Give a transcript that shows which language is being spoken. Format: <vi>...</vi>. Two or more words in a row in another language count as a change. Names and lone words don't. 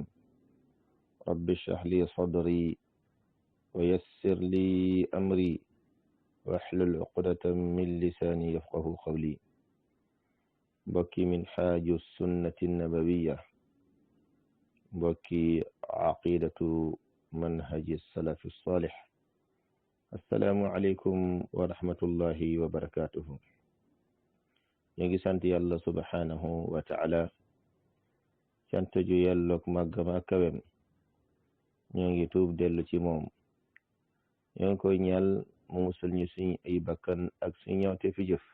<ar>رب اشرح لي صدري ويسر لي أمري واحلل عقدة من لساني يفقه قولي. بكي من حاج السنة النبوية، بكي عقيدة منهج السلف الصالح. السلام عليكم ورحمة الله وبركاته.</ar> <wo>ñi sant yàlla</wo> <ar>سبحانه وتعالى,</ar> <wo>sant ju yàllook màggam ak kawem. ñoo ngi tuub dellu ci moom, ñoo ngi koy ñaal mu musal ñu suñu ay bakkan ak suñu ñawte fi jëf.</wo>